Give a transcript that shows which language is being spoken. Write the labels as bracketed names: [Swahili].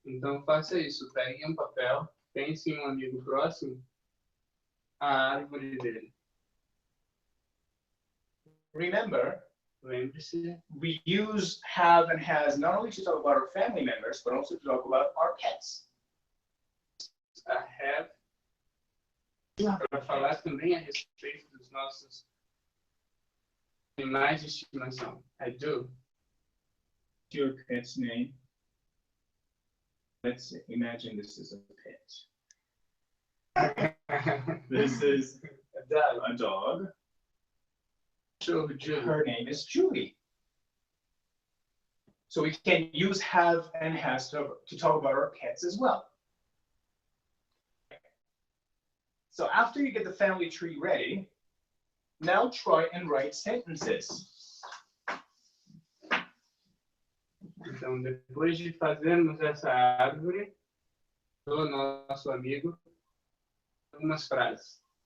[Portuguese] Então faça isso, pegue um papel, pense em um amigo próximo, a árvore dele. [English] Remember, [Portuguese] Lembre-se, [English] we use have and has not only to talk about our family members, but also to talk about our pets. [Portuguese] a have para falar também a respeito dos nossos animais de estimação. [English] I do. Your pet's name. Let's imagine this is a pet. This is a dog. Show Julie. Her name is Julie. So we can use have and has to talk about our pets as well. So after you get the family tree ready, now try and write sentences. [Portuguese] Então, depois de fazermos essa árvore do nosso amigo, algumas frases.